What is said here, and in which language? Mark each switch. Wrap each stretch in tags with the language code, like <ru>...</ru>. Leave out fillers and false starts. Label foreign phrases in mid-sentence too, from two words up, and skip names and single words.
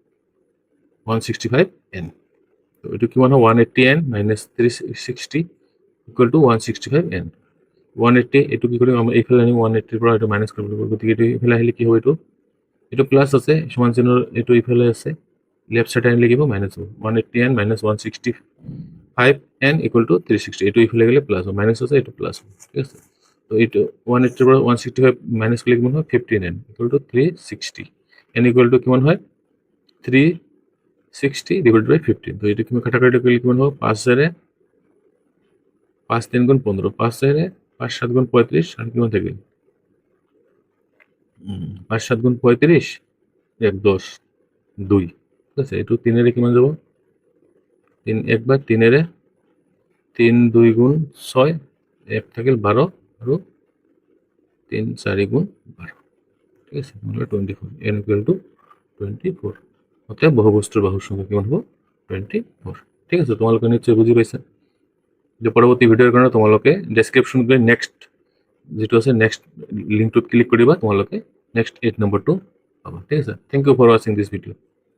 <as>165n তো এইটো কিমান হয় 180n - 360</as> <en>equal to</en> <as>165n 180 এইটো কি কৰিম আমি এইফালে আনি 180 ৰ পৰা এইটো মাইনাস কৰিব লাগিব গতিকে এইটো ইফালে আহিলে কি হ'ব এইটো প্লাস আছে সমান চিহ্নৰ এইটো ইফালে আছে</as> <en>left side</en> <as>আনিলে কি হ'ব মাইনাস হ'ব 180n - 165n</as> <en>equal to</en> <as>360 এইটো ইফালে গ'লে প্লাস হ'ব মাইনাস আছে এইটো প্লাস হ'ব ঠিক আছে তো এইটো 180 ৰ পৰা 165 মাইনাস কৰিলে কিমান হয় 15n</as> <en>equal to</en> <as>360 n ইকুয়াল টু কিমান হয় 360 / 15 তো এইটো কিমান কাটাকাটি কৰিলে কিমান হ'ব 5 ৰে 5 3 গুণ 15 5 রে 5 7 গুণ 35 আর কিমান থাকিল 5 7 গুণ 35 1 10 2 ঠিক আছে এইটো 3 রে কিমান যাব 3 1 বার 3 রে 3 2 গুণ 6 1 থাকিল 12 আৰু 3 4 গুণ 12 ঠিক আছে মানে 24 n</as> <en>equal to</en> <as>24 অতএব বহুভুজটোৰ বাহুৰ সংখ্যা কিমান হ'ব 24 ঠিক আছে তোমালোকে নিশ্চয় বুজি পাইছা যে পৰৱৰ্তী ভিডিঅ'ৰ কাৰণে তোমালোকে ডেসক্ৰিপশ্যন গৈ নেক্সট যেটো আছে নেক্সট লিংকটোত ক্লিক কৰিবা তোমালোকে নেক্সট 8 নম্বৰটো পাবা ঠিক আছে</as> <en>thank you for watching this video</en>